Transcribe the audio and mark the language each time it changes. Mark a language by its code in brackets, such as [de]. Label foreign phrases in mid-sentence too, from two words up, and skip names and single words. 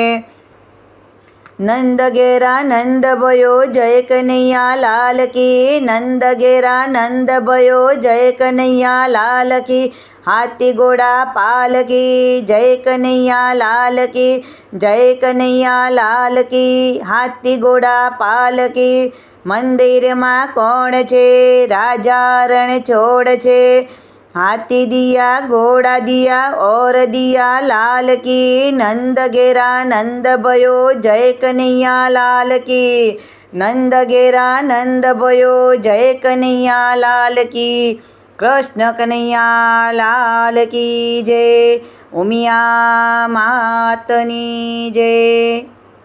[hi] नंद घेरा नंद भयो जय कन्हैया लाल की, नंद घेरा नंद भयो जय कन्हैया लाल की, हाथी घोड़ा पालकी जय कन्हैया लाल की, जय कन्हैया लाल की, हाथी घोड़ा पालकी, [gu] મંદિરમાં કોણ છે રાજા રણ છોડ છે, [hi] हाथी दिया घोड़ा दिया और दिया लाल की, नंद घेरा नंद भयो जय कन्हैया लाल की, नंद घेरा नंद भयो जय कन्हैया लाल की, कृष्ण कन्हैया लाल की जय, [gu] ઉમિયા માતની જય।